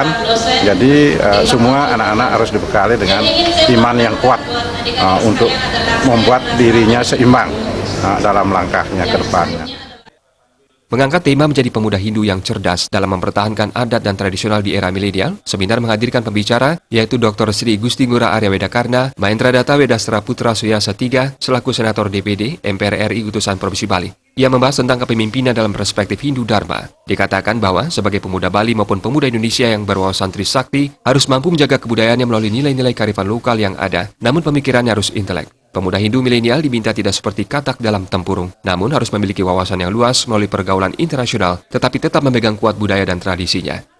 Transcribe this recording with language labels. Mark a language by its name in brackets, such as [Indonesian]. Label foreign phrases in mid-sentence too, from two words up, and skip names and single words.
[Indonesian] Jadi semua anak-anak harus dibekali dengan iman yang kuat untuk membuat dirinya seimbang dalam langkahnya ke depannya. Mengangkat tema menjadi pemuda Hindu yang cerdas dalam mempertahankan adat dan tradisional di era milenial, seminar menghadirkan pembicara yaitu Dr. Sri Gusti Ngurah Arya Wedakarna, Mahendra Datta Wedastra Putra Suyasa III, selaku Senator DPD MPR RI Utusan Provinsi Bali. Ia membahas tentang kepemimpinan dalam perspektif Hindu Dharma. Dikatakan bahwa sebagai pemuda Bali maupun pemuda Indonesia yang berwawasan Trisakti harus mampu menjaga kebudayaannya melalui nilai-nilai kearifan lokal yang ada, namun pemikirannya harus intelek. Pemuda Hindu milenial diminta tidak seperti katak dalam tempurung, namun harus memiliki wawasan yang luas melalui pergaulan internasional, tetapi tetap memegang kuat budaya dan tradisinya.